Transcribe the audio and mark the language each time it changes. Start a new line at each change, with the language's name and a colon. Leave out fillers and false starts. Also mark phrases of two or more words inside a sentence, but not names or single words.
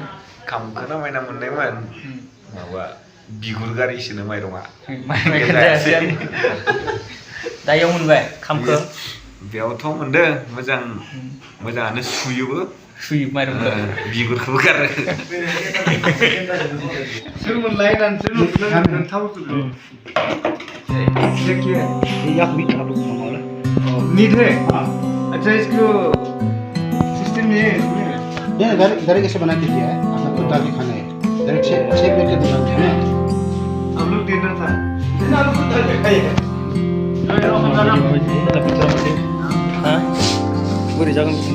Bodo: खामखौ नामायना मोननायमोन माबा बिगुर गारिसोनो माइरङा दायाव मोनबाय खामखौ बेयावथ' मोनदों मोजाङानो सुयोबो माइरंखौ बिगुरखौबो गारो
Hindi: सोरमोनलाय नीट है अच्छा इसको सिस्टम ये है डायरेक्ट ऐसे बना के दिया है आपको कुत्ता के खाना है डायरेक्ट शेप लेके दिया है ना हम लोग डिनर था
Bodo: बोरै जागोन